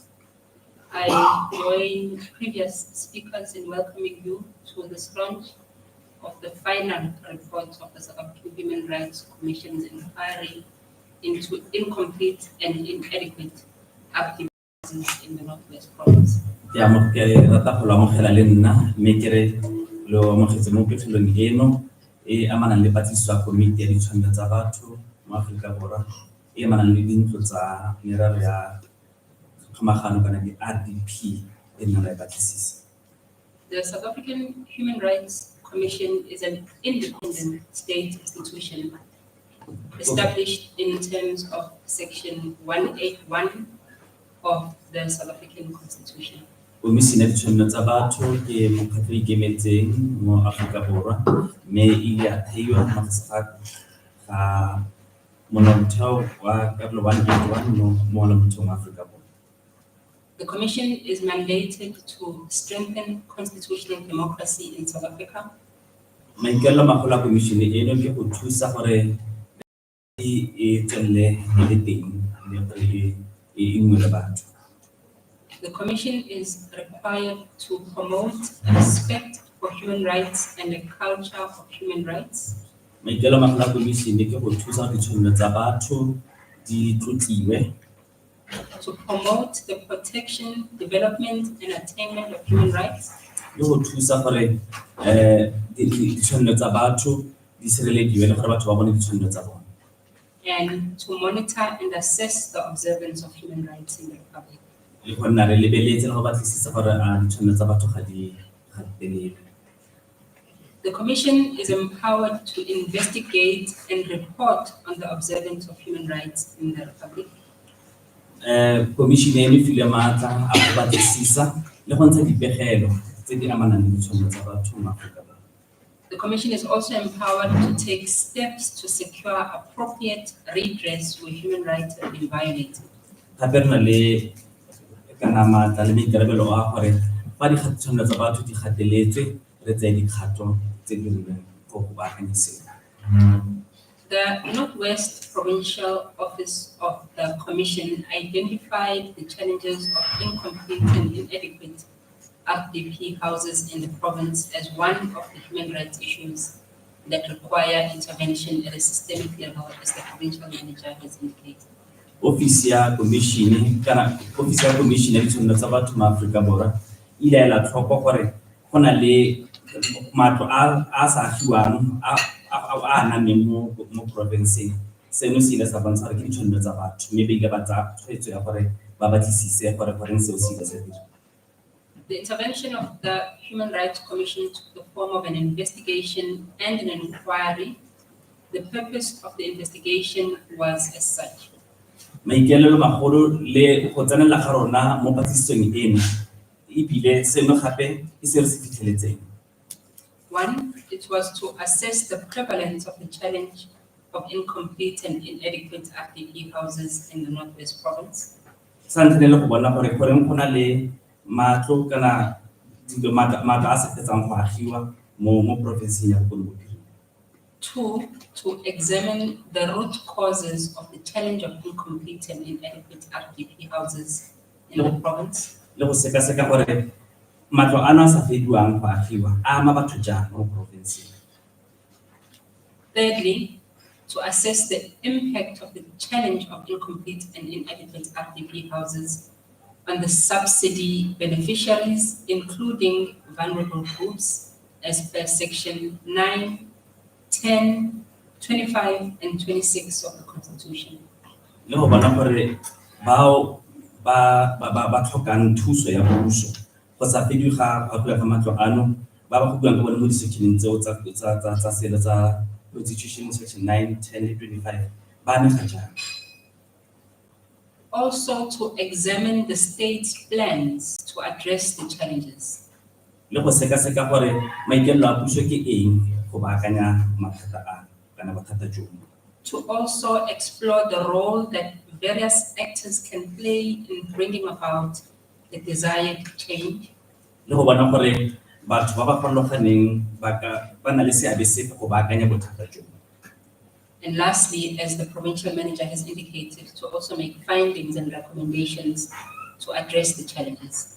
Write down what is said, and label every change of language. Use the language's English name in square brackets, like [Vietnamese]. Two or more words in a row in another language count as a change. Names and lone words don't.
[English] I join previous speakers in welcoming you to this launch of the final report of the South African Human Rights Commission's inquiry into incomplete and inadequate activities in the Northwest Province. [Tswana] Amanang le patlisiso ya komiti ya ditshwanelo tsa batho mo Aforika Borwa e amanang le dintlo tsa merero ya kgomagano kana di RDP e nang le batlisisa. [English] The South African Human Rights Commission is an independent state institution established in terms of Section 181 of the South African Constitution. [Tswana] Komisione ya ditshwanelo tsa batho ke mokgatlho o ikemetseng mo Aforika Borwa mme e ile ya theiwa ga molaotheo wa karolo 181 mo molaotheong wa Afrika Borwa. [English] The Commission is mandated to strengthen constitutional democracy in South Africa. [Tswana] Maikaelelo a magolo a komišene eno ke go thusa gore e tswelele e le teng le gore e ungwele batho. [English] The Commission is required to promote respect for human rights and a culture of human rights. [Tswana] Maikaelelo a magolo a komišene ke go thusa gore ditshwanelo tsa batho di tlotliwe, [English] To promote the protection, development, and attainment of human rights. [Tswana] le go thusa gore ditshwanelo tsa batho di sirelediwe le gore batho ba bone ditshwanelo tsa bone. [English] And to monitor and assess the observance of human rights in the Republic. [Tswana] Le go nna re lebeletse le go batlisisa gore a ditshwanelo tsa batho ga di telele. [English] The Commission is empowered to investigate and report on the observance of human rights in the Republic. [Tswana] Komišene eno e filwe maatla a go batlisisa le go ntsha dipegelo tse di amanang le ditshwanelo tsa batho mo Aforika Borwa. [English] The Commission is also empowered to take steps to secure appropriate redress where human rights have been violated. [Tswana] Gape re na le kana maatla le maikarabelo a gore fa ditshwanelo tsa batho di gateletswe re tseye dikgato tse di rileng go baakanya seo. [English] The Northwest Provincial Office of the Commission identified the challenges of incomplete and inadequate RDP houses in the province as one of the human rights issues that require intervention at a systemic level, as the provincial manager has indicated. [Tswana] Ofisi ya komišene ya ditshwanelo tsa batho mo Aforika Borwa ile ya ela tlhoko gore go na le matlo a sa agiwang a nameng mo provinceng. Seno se ile sa bontsha gore ke ditshwanelo tsa batho, mme ba ile ba tsaya tshwetso ya gore ba batlisise gore goreng seo se ile sa dira. [English] The intervention of the Human Rights Commission took the form of an investigation and an inquiry. The purpose of the investigation was as such. [Tswana] Maikaelelo magolo le go tsenela ga rona mo patlisisong eno ebile seno gape ke se re se fitlheletseng. [English] One, it was to assess the prevalence of the challenge of incomplete and inadequate RDP houses in the Northwest Province. [Tswana] Sa ntlha le go bona gore goreng go na le matlo kana matlo a sa fetsang go agiwa mo provinceng ya Bokone Bophirima. [English] Two, to examine the root causes of the challenge of incomplete and inadequate RDP houses in the province. [Tswana] Le go sekaseka gore matlo ano a sa fediwang go agiwa a ama batho jang mo provinceng. [English] Thirdly, to assess the impact of the challenge of incomplete and inadequate RDP houses on the subsidy beneficiaries, including vulnerable groups, as per section 9, 10, 25, and 26 of the Constitution. [Tswana] Le go bona gore bao ba tlhokang thuso ya puso go sa fediwe ga ga matlo ano ba go buang ka bone mo di-sectioneng tseo tsa sele tsa [English] Constitution section 9, 10, and 25 [Tswana] ba amega jang. [English] Also to examine the state's plans to address the challenges. [Tswana] Le go sekaseka gore maikaelelo a puso ke eng go baakanya mathata a kana bothata jo. [English] To also explore the role that various actors can play in bringing about the desired change. [Tswana] Le go bona gore batho ba ba farologaneng ba na le seabe sefe go baakanya bothata jo. [English] And lastly, as the provincial manager has indicated, to also make findings and recommendations to address the challenges.